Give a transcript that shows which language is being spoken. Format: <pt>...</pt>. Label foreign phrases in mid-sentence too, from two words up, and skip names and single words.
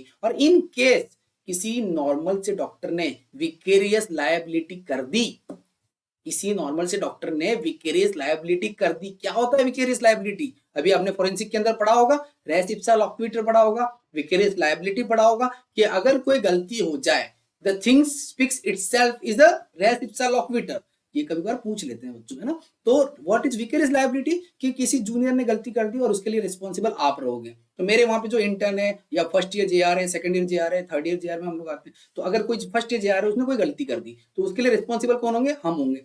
<hi>और</hi> <en>in case</en> <hi>किसी नॉर्मल से डॉक्टर ने</hi> <en>vicarious liability</en> <hi>कर दी, किसी नॉर्मल से डॉक्टर ने</hi> <en>vicarious liability</en> <hi>कर दी। क्या होता है</hi> <en>vicarious liability?</en> <hi>अभी आपने फोरेंसिक के अंदर पढ़ा होगा,</hi> <la>res ipsa loquitur</la> <hi>पढ़ा होगा,</hi> <en>vicarious liability</en> <hi>पढ़ा होगा कि अगर कोई गलती हो जाए,</hi> <en>the things speaks itself is the</en> <la>res ipsa loquitur.</la> <hi>ये कभी बार पूछ लेते हैं बच्चों, है ना? तो</hi> <en>what is vicarious liability?</en> <hi>कि किसी जूनियर ने गलती कर दी और उसके लिए रिस्पॉन्सिबल आप रहोगे। तो मेरे वहां पे जो इंटर्न है या</hi> <en>first year JR</en> <hi>है,</hi> <en>second year JR</en> <hi>है,</hi> <en>third year JR</en> <hi>में हम लोग आते हैं, तो अगर कोई</hi> <en>first year JR</en> <hi>है उसने कोई गलती कर दी तो उसके लिए रिस्पॉन्सिबल कौन होंगे? हम होंगे।</hi>